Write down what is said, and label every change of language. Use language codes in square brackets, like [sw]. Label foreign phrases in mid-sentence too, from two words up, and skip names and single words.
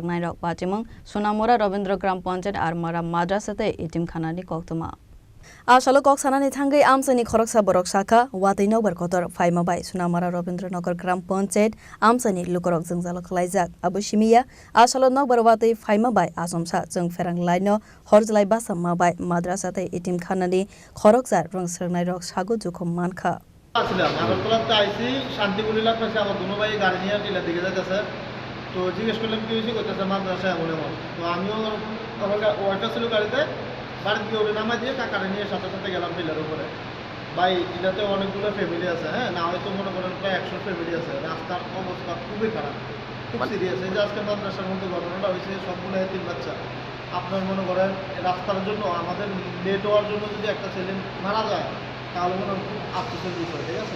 [trp] nairok patimong Sunamura Rabindra Gram Panchayat armara madrasate itim khanani koktuma Asalo kok sanani thangai amsani khoroksa borok saka wati number kotor 5 by Sunamura Rabindra Nagar Gram Panchayat amsani lukorok jengzalo khlaijak abu shimiya asalo number wati 5 by asomsa jeng ferang laino horjlai basama by madrasate itim khanani khoroksar rungsrak nairok sago duko manka [bn] আসলাম আগরতলাতে আইসি শান্তিপুরিলার পাশে আমার দুনো ভাই গাড়ি নিয়ে টিলা দিকে যাইতেছে তো জিজ্ঞেস করলাম কি হয়েছে করতেছে মাদ্রাসা এমন এমন তো আমিও আমার ওয়াইফাই ছিল গাড়িতে বাড়ির দিকে ওরে নামাই দিয়ে কাকারে নিয়ে সাথে সাথে গেলাম টিলার উপরে ভাই টিলাতে অনেকগুলো ফ্যামিলি আছে হ্যাঁ না হয়তো মনে করেন প্রায় 100 ফ্যামিলি আছে রাস্তার অবস্থা খুবই খারাপ খুব সিরিয়াস এই যে আজকে মাদ্রাসার মধ্যে ঘটনাটা হয়েছে সবগুলো তিন বাচ্চা আপনার মনে করেন রাস্তার জন্য আমাদের লেট হওয়ার জন্য যদি একটা ছেলে মারা যায় তাহলে মনে খুব আফসোসের বিষয় ঠিক আছে